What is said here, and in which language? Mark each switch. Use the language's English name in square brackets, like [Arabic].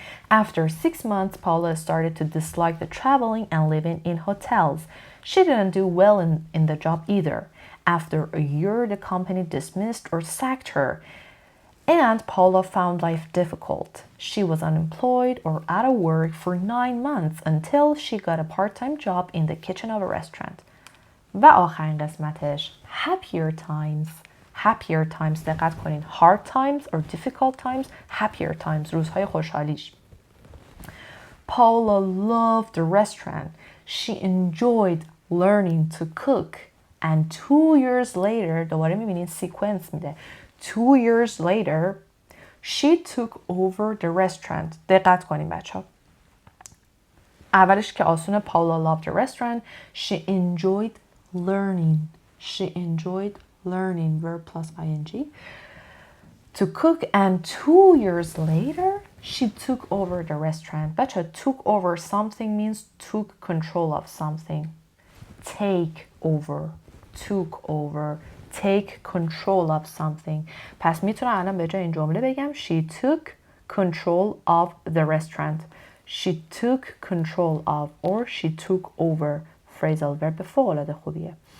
[English] After 6 months, Paula started to dislike the traveling and living in hotels. She didn't do well in the job either. After a year, the company dismissed or sacked her. And Paula found life difficult. She was unemployed or out of work for 9 months until she got a part-time job in the kitchen of a restaurant. [Persian] و آخرین قسمتش [English] happier times. Happier times [Persian] دقت کنین. [English] Hard times or difficult times. Happier times [Persian] روزهای خوشحالیش. [English] Paula loved the restaurant. She enjoyed learning to cook. And 2 years later [Persian] دوباره میبینین سیکونس میده. [English] 2 years later she took over the restaurant. [Persian] دقت کنین بچه ها. اولش که آسونه [English] Paula loved the restaurant. She enjoyed learning. She enjoyed learning. Verb plus ing. To cook, and 2 years later she took over the restaurant. بچه took over something means took control of something. Take over. Took over. Take control of something. [Persian] پس میتونم الان به جای این جمله بگم [English] She took control of the restaurant. She took control of or she took over. [Persian] phrasal verb فوق‌العاده خوبیه.